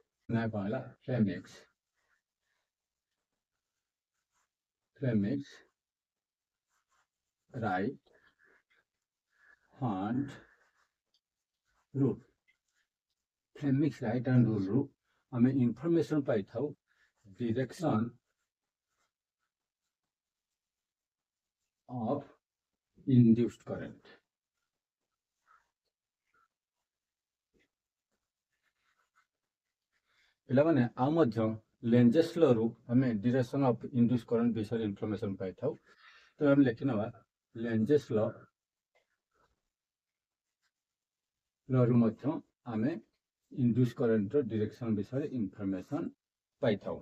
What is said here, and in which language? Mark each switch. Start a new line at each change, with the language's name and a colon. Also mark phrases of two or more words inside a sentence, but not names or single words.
Odia: ନା କ'ଣ ହେଲା? ଫ୍ଲେମିଶ
English: right hand rule.
Odia: ଫ୍ଲେମିଶ
English: right hand rule
Odia: ଆମେ ଇନଫର୍ମେସନ୍ ପାଇଥାଉ
English: direction of induced current.
Odia: ପିଲାମାନେ ଆଉ ମଧ୍ୟ ଲେଞ୍ଜେସ୍ ଲରୁ ଆମେ
English: direction of induced current
Odia: ବିଷୟରେ ଇନଫର୍ମେସନ୍ ପାଇଥାଉ। ତ ଆମେ ଲେଖିନେବା ଲେଞ୍ଜେସ୍ ଲରୁ ମଧ୍ୟ ଆମେ
English: induced current's direction
Odia: ବିଷୟରେ ଇନଫର୍ମେସନ୍ ପାଇଥାଉ।